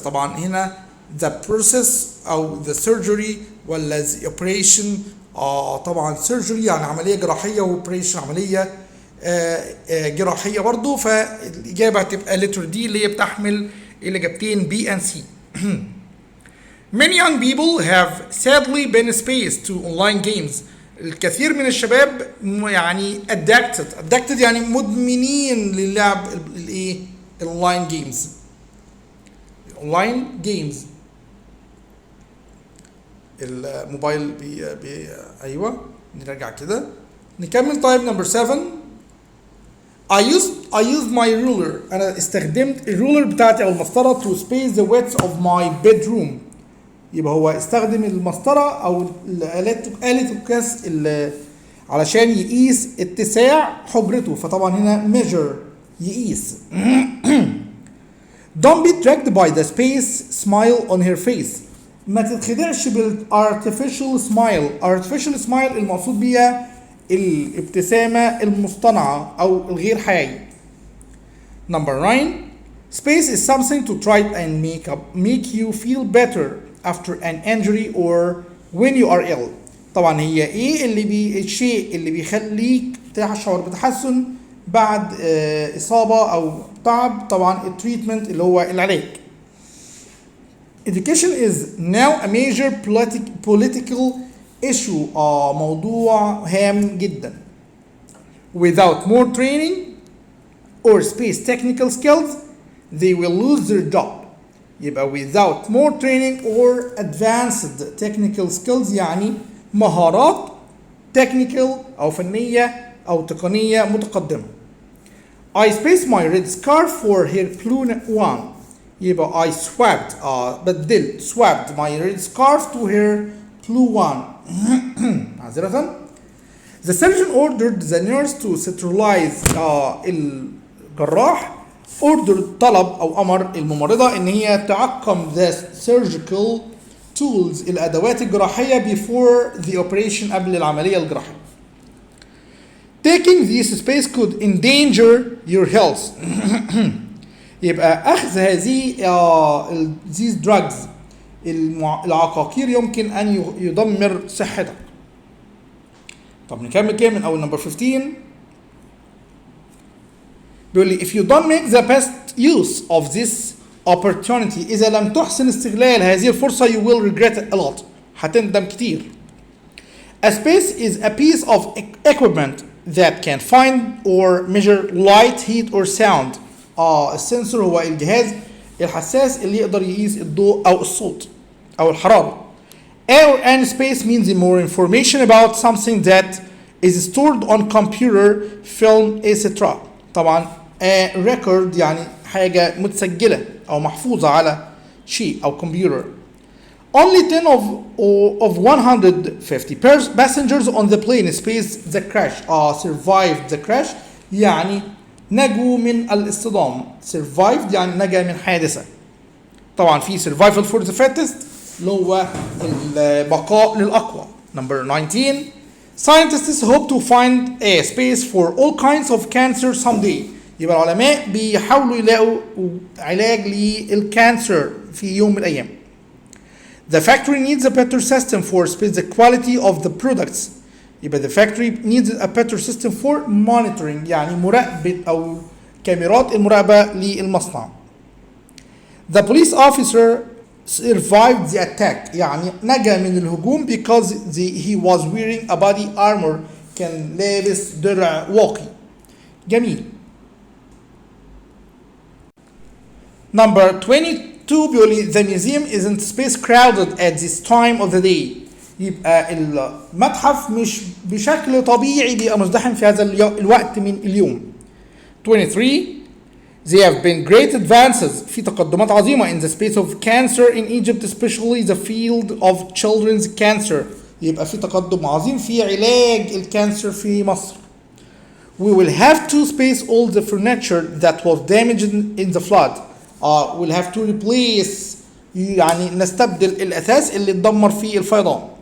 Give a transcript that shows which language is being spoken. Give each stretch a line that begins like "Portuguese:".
Arabic: طبعا هنا
English: the process أو the surgery ولا the operation.
Arabic: طبعا surgery يعني عملية جراحية و operation عملية جراحية برضو. فالإجابة هتبقى
English: letter D
Arabic: اللي هي بتحمل الإجابتين
English: B and C. Many young people have sadly been spaced to online games.
Arabic: الكثير من الشباب يعني addicted يعني مدمنين للعب الايه الاونلاين جيمز. الاونلاين جيمز الموبايل ايوه نرجع كده نكمل. طيب نمبر 7
English: I used my ruler.
Arabic: انا استخدمت الرولر بتاعتي او المسطره
English: to space the width of my bedroom.
Arabic: يبقى هو استخدم المسطرة أو آلة القياس علشان يقيس اتساع حجرته، فطبعا هنا measure يقيس.
English: Don't be dragged by the space smile on her face.
Arabic: ما تتخدعش بالartificial smile. artificial smile المقصود بيها الابتسامة المصطنعة أو الغير حقيقية.
English: Number 9. Space is something to try and make you feel better after an injury or when you are ill.
Arabic: طبعا هي ايه الشيء اللي بيخليك تشعر بتحسن بعد إصابة أو تعب؟ طبعا التريتمنت اللي هو العلاج.
English: Education is now a major political issue.
Arabic: موضوع هام جدا.
English: Without more training or space technical skills, they will lose their job.
Arabic: يبقى
English: without more training or advanced technical skills
Arabic: يعني مهارات technical أو فنية أو تقنية متقدمة.
English: I spaced my red scarf for her blue one.
Arabic: يبقى
English: I
Arabic: بدلت
English: swapped my red scarf to her blue one.
Arabic: معذرة.
English: The surgeon ordered the nurse to sterilize.
Arabic: الجراح طلب أو أمر الممرضة إن هي تعقم
English: the surgical tools
Arabic: الأدوات الجراحية
English: before the operation
Arabic: قبل العملية الجراحية.
English: Taking this space could endanger your health.
Arabic: يبقى أخذ هذه
English: these drugs
Arabic: العقاقير يمكن أن يدمر صحتك. طب نكمل كده من أول number 15. بيقول لي
English: if you don't make the best use of this opportunity
Arabic: إذا لم تحسن استغلال هذه الفرصة
English: you will regret it a lot.
Arabic: هتندم كتير.
English: A space is a piece of equipment that can find or measure light, heat or sound.
Arabic: السنسور هو الجهاز الحساس اللي يقدر يقيس الضوء أو الصوت أو الحرارة.
English: Or an space means more information about something that is stored on computer, film, etc.
Arabic: طبعا record يعني حاجة متسجلة أو محفوظة على شيء أو كمبيوتر.
English: Only 10 of 150 passengers on the plane spaced the crash. Survived the crash
Arabic: يعني نجوا من الاصطدام. Survived يعني نجا من حادثة. طبعا في
English: survival for the fittest
Arabic: اللي هو البقاء للأقوى.
English: Number 19. Scientists hope to find a space for all kinds of cancer someday.
Arabic: يبقى العلماء بيحاولوا يلاقوا علاج للكانسر في يوم من الأيام.
English: The factory needs a better system for the quality of the products.
Arabic: يبقى
English: the factory needs a better system for monitoring
Arabic: يعني مراقبة أو كاميرات المراقبة للمصنع.
English: The police officer survived the attack
Arabic: يعني نجا من الهجوم
English: because he was wearing a body armor
Arabic: كان لابس درع واقي. جميل.
English: Number 22
Arabic: بيقول لي
English: the museum isn't space crowded at this time of the day.
Arabic: يبقى المتحف مش بشكل طبيعي بيبقى مزدحم في هذا الوقت من اليوم.
English: 23 There have been great advances
Arabic: في تقدمات عظيمة
English: in the space of cancer in Egypt especially the field of children's cancer.
Arabic: يبقى في تقدم عظيم في علاج الكانسر في مصر.
English: We will have to space all the furniture that was damaged in the flood. We'll have to replace
Arabic: يعني نستبدل الأثاث اللي اتدمر في الفيضان.